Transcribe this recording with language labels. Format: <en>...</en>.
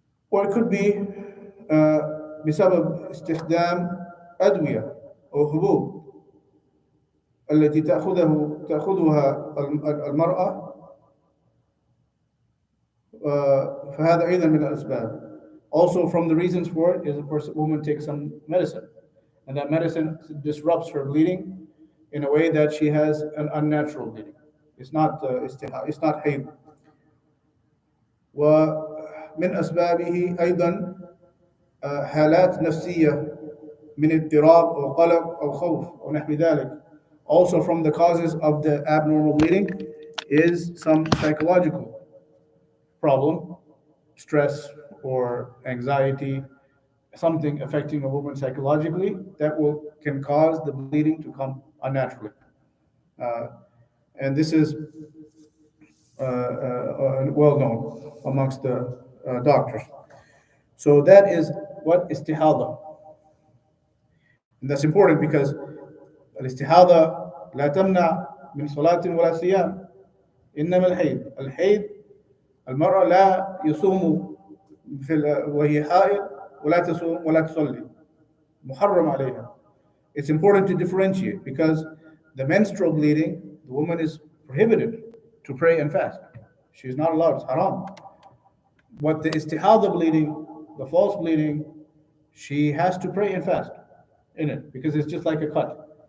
<en>Or it could be</en> <ar>بسبب استخدام أدوية أو حبوب التي تأخذها المرأة فهذا أيضا من الأسباب.</ar> <en>Also from the reasons for it is, of course, a woman takes some medicine, and that medicine disrupts her bleeding in a way that she has an unnatural bleeding. It's not hayd.</en> <ar>ومن أسبابه أيضا حالات نفسية من اضطراب أو قلق أو خوف أو نحو ذلك.</ar> <en>Also from the causes of the abnormal bleeding is some psychological problem, stress or anxiety, something affecting a woman psychologically that can cause the bleeding to come unnaturally. And this is well known amongst the doctors. So that is what istihada. And that's important because</en> <ar>الاستحاضة لا تمنع من صلاة ولا صيام. إنما الحيض المرأة لا يصوم وهي حائض ولا تصوم ولا تصلي. محرم عليها.</ar> <en>It's important to differentiate because the menstrual bleeding, the woman is prohibited to pray and fast. She's not allowed, it's haram. But the istihada bleeding, the false bleeding, she has to pray and fast in it because it's just like a cut.</en>